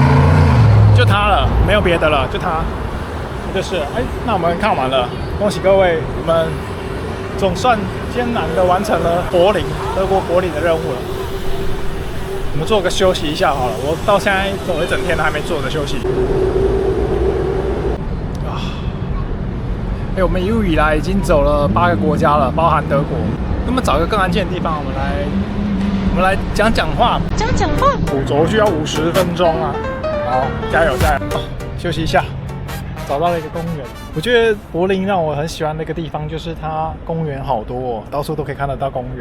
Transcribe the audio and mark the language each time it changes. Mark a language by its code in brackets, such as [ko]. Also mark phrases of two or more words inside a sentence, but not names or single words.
[zh] 就它了，沒有別的了，就它，就是哎，那我们看完了，恭喜各位，我們總算艱難的完成了德國柏林的任務了。我們做個休息一下好了，我到現在走一整天都還沒坐着休息。啊，哎，我們一路以來已經走了8個國家了，包含德国。那麼找一個更安靜的地方，我們來講話。主軸需要50分鐘啊。好，加油！休息一下，找到了一個公園。我覺得柏林讓我很喜歡的一個地方就是它公園好多哦，到處都可以看得到公園。